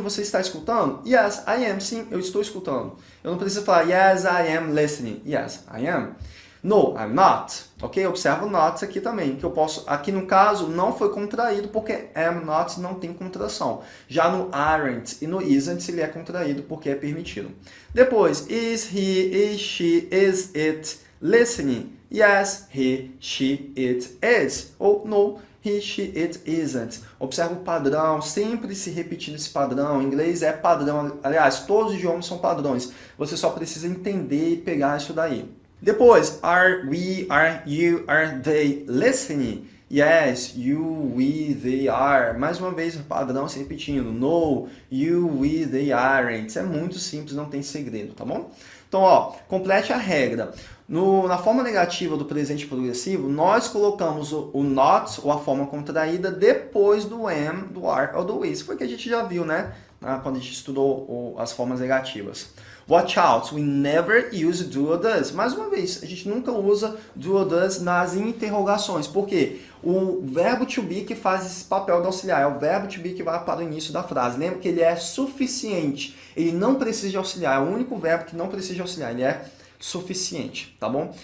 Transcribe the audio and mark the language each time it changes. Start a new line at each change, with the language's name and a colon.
Portuguese: Você está escutando?
English: Yes, I am.
Portuguese: Sim, eu estou escutando. Eu não preciso falar
English: yes, I am listening. Yes, I am. No, I'm not.
Portuguese: Ok? Observa o not aqui também, que eu posso... Aqui no caso, não foi contraído, porque am not não tem contração. Já no aren't e no isn't, ele é contraído, porque é permitido. Depois,
English: is he, is she, is it listening? Yes, he, she, it is. Ou no, he, she, it isn't.
Portuguese: Observa o padrão, sempre se repetindo esse padrão. Em inglês é padrão. Aliás, todos os idiomas são padrões. Você só precisa entender e pegar isso daí. Depois,
English: are we, are you, are they listening? Yes, you, we, they are.
Portuguese: Mais uma vez, o padrão se repetindo.
English: No, you, we, they aren't.
Portuguese: Isso é muito simples, não tem segredo, tá bom? Então, ó, complete a regra. Na forma negativa do presente progressivo, nós colocamos o not, ou a forma contraída, depois do am, do are ou do is. Foi o que a gente já viu, né? Quando a gente estudou as formas negativas.
English: Watch out, we never use do or does.
Portuguese: Mais uma vez, a gente nunca usa
English: do or does
Portuguese: nas interrogações. Por quê? O verbo to be que faz esse papel de auxiliar, é o verbo to be que vai para o início da frase. Lembra que ele é suficiente, ele não precisa de auxiliar, é o único verbo que não precisa de auxiliar, ele é suficiente, tá bom?